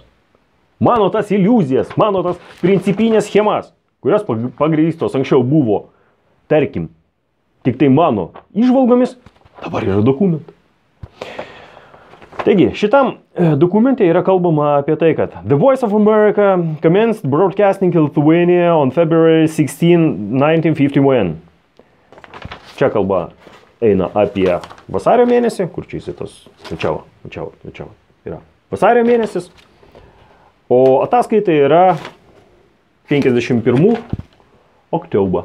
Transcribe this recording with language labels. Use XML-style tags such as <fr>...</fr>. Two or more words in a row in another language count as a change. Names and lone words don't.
<lt>Mano tas iliuzijas, mano tas principinės schemas, kurios pagrįstos anksčiau buvo, tarkim, tik tai mano įžvalgomis, dabar yra dokumentai. Taigi, šitam dokumente yra kalbama apie tai, kad</lt> <en>The Voice of America commenced broadcasting in Lithuania on February 16, 1951.</en> <lt>Čia kalba eina apie vasario mėnesį, kur čia jisai tas, yra vasario mėnesis, o ataskaita yra 51 oktobro.</lt>